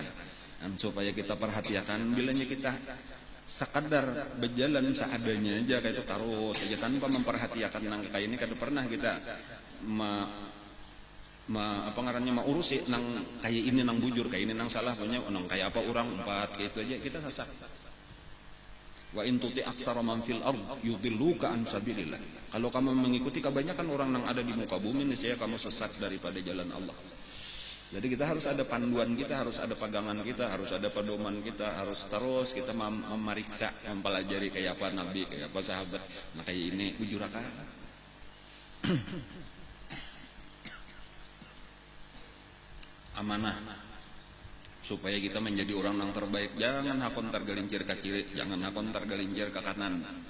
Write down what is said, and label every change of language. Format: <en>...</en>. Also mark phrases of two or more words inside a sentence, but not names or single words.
<bjn>Dan supaya kita perhatikan, bilanya kita sekadar berjalan seadanya aja kayak itu taruh saja tanpa memperhatikan nang kayak ini, kada pernah kita apa ngarannya urusi nang kayak ini nang bujur, kayak ini nang salah punya nang kayak apa orang umpat kayak itu aja kita sasak.</bjn> <ar>Wa in tuti aktsara man fil ard yudilluka an sabilillah.</ar> <id>Kalau kamu mengikuti kebanyakan orang yang ada di muka bumi, niscaya kamu sesat daripada jalan Allah. Jadi kita harus ada panduan, kita harus ada pegangan, kita harus ada pedoman, kita harus terus kita memeriksa, mempelajari kayak apa Nabi,</id> <bjn>kayak apa sahabat. Nah kayak ini bujur akal. Amanah supaya kita menjadi orang yang terbaik. Jangan hakon tergelincir ke kiri, jangan hakon tergelincir ke kanan.</bjn>